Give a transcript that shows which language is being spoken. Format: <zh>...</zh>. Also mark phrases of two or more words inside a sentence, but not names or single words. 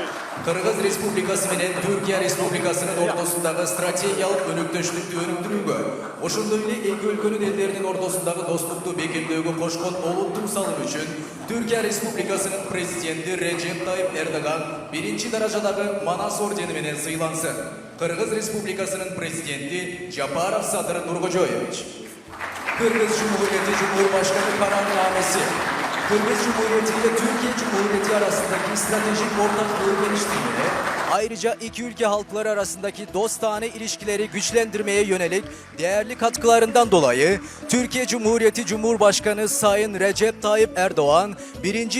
<ky>Кыргыз Республикасы менен Түркия Республикасынын ортосундагы стратегиялык өнөктөштүктү өнүктүрүүгө, ошондой эле эки өлкөнүн элдеринин ортосундагы достукту бекемдөөгө кошкон олуттуу салым үчүн Түркия Республикасынын президенти Режеп Тайып Эрдоган биринчи даражадагы Манас ордени менен сыйлансын. Кыргыз Республикасынын президенти Жапаров Садыр Нуркожоевич.</ky> <tr>Кыргыз Cumhuriyeti Cumhurbaşkanı kararnamesi. Kırgız Cumhuriyeti ile Türkiye Cumhuriyeti arasındaki stratejik ortaklığı geliştirmeye, ayrıca iki ülke halkları arasındaki dostane ilişkileri güçlendirmeye yönelik değerli katkılarından dolayı Türkiye Cumhuriyeti Cumhurbaşkanı Sayın Recep Tayyip Erdoğan 1.</tr>